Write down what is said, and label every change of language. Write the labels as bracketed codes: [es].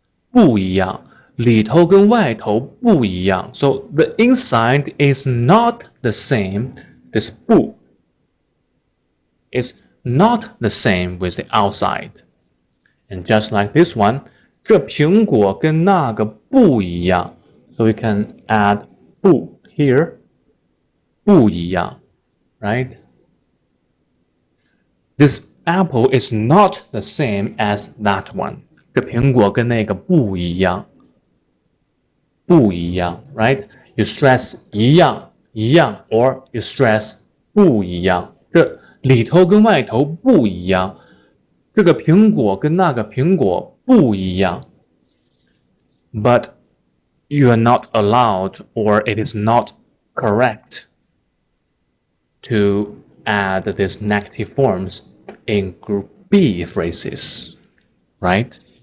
[zh] 不一样，里头跟外头不一样。 [en] So the inside is not the same. This 不 is not the same with the outside. And just like this one, [zh] 这苹果跟那个不一样。 [en] So we can add 不 here. 不一样 right? This apple is not the same as that one. [zh] 这苹果跟那个不一样，不一样 right? [en] You stress 一样，一样 or you stress 不一样。 [zh] 这里头跟外头不一样，这个苹果跟那个苹果不一样。 [en] But you are not allowed, or it is not correct to add these negative forms in group B phrases, right?